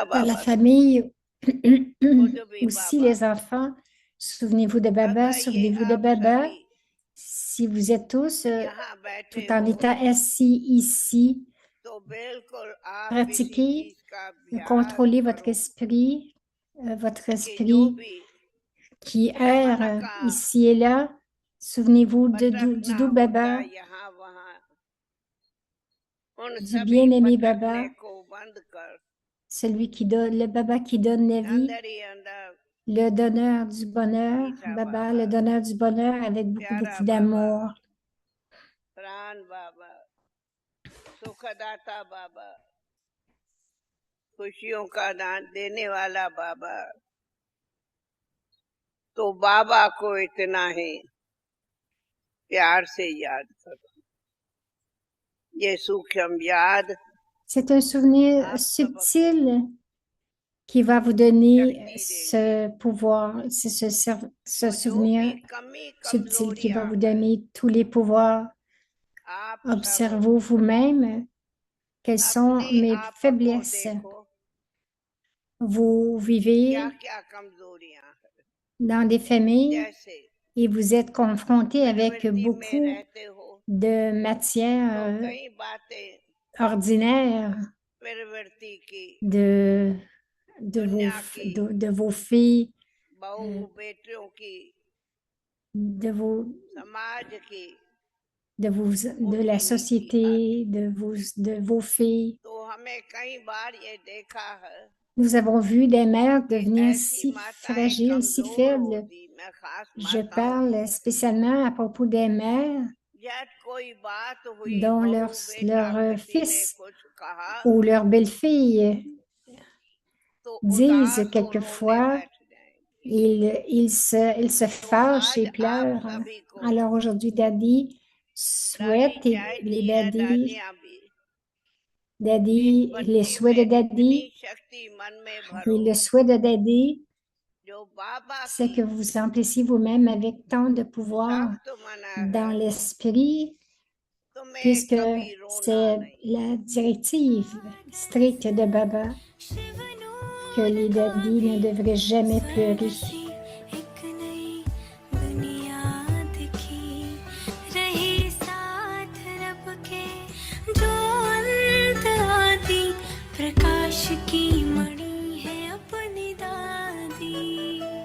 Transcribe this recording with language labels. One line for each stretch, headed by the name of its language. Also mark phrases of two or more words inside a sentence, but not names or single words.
French: Dans la बाबा। famille, aussi les enfants, souvenez-vous de Baba,
Hindi: अगर ये
French: souvenez-vous de
Hindi: आप Baba. सभी
French: Si vous êtes tous
Hindi: यहाँ बैठे
French: tout en
Hindi: हो
French: étant assis ici,
Hindi: तो बिल्कुल आप किसी
French: pratiquez,
Hindi: चीज का अभ्यास
French: contrôlez votre
Hindi: करो
French: esprit,
Hindi: कि जो
French: esprit
Hindi: भी
French: qui
Hindi: गमन
French: erre
Hindi: का
French: ici et là. Souvenez-vous du
Hindi: भटकना
French: doux
Hindi: होता Baba, है यहाँ वहाँ, उन
French: du
Hindi: सभी
French: bien-aimé
Hindi: भटकने Baba, को बंद कर
French: celui qui donne, le Baba qui donne la vie,
Hindi: अंदर ही अंदर
French: le donneur du bonheur,
Hindi: मीठा Baba, बाबा,
French: le donneur du bonheur avec beaucoup,
Hindi: प्यारा
French: beaucoup
Hindi: बाबा,
French: d'amour.
Hindi: प्राण बाबा, सुखदाता बाबा, खुशियों का दान देने वाला बाबा। तो बाबा को इतना ही प्यार से याद करो। ये सूक्ष्म याद
French: C'est un souvenir
Hindi: आप सबको
French: subtil qui va vous donner
Hindi: शक्ति
French: ce
Hindi: देंगे।
French: pouvoir, c'est ce
Hindi: तो जो
French: souvenir
Hindi: भी कमी
French: subtil qui va
Hindi: कमजोरियां
French: vous
Hindi: हैं,
French: donner tous les pouvoirs.
Hindi: आप सब
French: Observez vous-même quelles sont
Hindi: अपने
French: mes
Hindi: आप को
French: faiblesses.
Hindi: देखो,
French: Vous
Hindi: क्या
French: vivez
Hindi: क्या कमजोरियां हैं।
French: dans des familles
Hindi: जैसे
French: et vous êtes confronté avec
Hindi: प्रवृत्ति में
French: beaucoup
Hindi: रहते हो
French: de
Hindi: तो
French: matières
Hindi: कई बातें
French: ordinaires
Hindi: प्रवृत्ति की,
French: de
Hindi: दुनिया की,
French: de vos filles,
Hindi: बहू बेटियों की,
French: de vos
Hindi: समाज की,
French: de la
Hindi: उठनी की आदत।
French: société, de vos filles.
Hindi: तो हमें कई बार ये देखा है
French: Nous avons vu des mères
Hindi: कि
French: devenir
Hindi: ऐसी
French: si
Hindi: माताएं
French: fragiles, si
Hindi: कमजोर
French: faibles.
Hindi: होती, मैं खास
French: Je
Hindi: माताओं
French: parle
Hindi: की,
French: spécialement à propos des mères
Hindi: जब कोई बात हुई,
French: dont
Hindi: बहू बेटा
French: leur
Hindi: किसी ने
French: fils
Hindi: कुछ कहा
French: ou leur belle-fille
Hindi: तो
French: disent
Hindi: उदास हो रोने
French: quelquefois,
Hindi: बैठ जाएंगे।
French: ils se
Hindi: तो
French: fâchent
Hindi: आज
French: et
Hindi: आप
French: pleurent.
Hindi: सभी को
French: Alors aujourd'hui, Daddy
Hindi: दादी
French: souhaite, et
Hindi: चाहती
French: les
Hindi: है
French: Daddy,
Hindi: दादियाँ भी इस
French: Daddy, les
Hindi: बच्ची
French: souhaits
Hindi: में
French: de
Hindi: इतनी Daddy शक्ति मन में
French: et
Hindi: भरो
French: le souhait de Daddy,
Hindi: जो बाबा
French: c'est que
Hindi: की
French: vous emplissiez vous-même avec tant de pouvoir
Hindi: सख्त मना
French: dans
Hindi: है,
French: l'esprit,
Hindi: तुम्हें
French: puisque
Hindi: कभी रोना
French: c'est
Hindi: नहीं।
French: la directive stricte de Baba que les daddies ne devraient jamais pleurer.
Hindi: एक नई दुनिया दिखी रही साथ रब के जो अंत आदि प्रकाश की मणि है अपनी दादी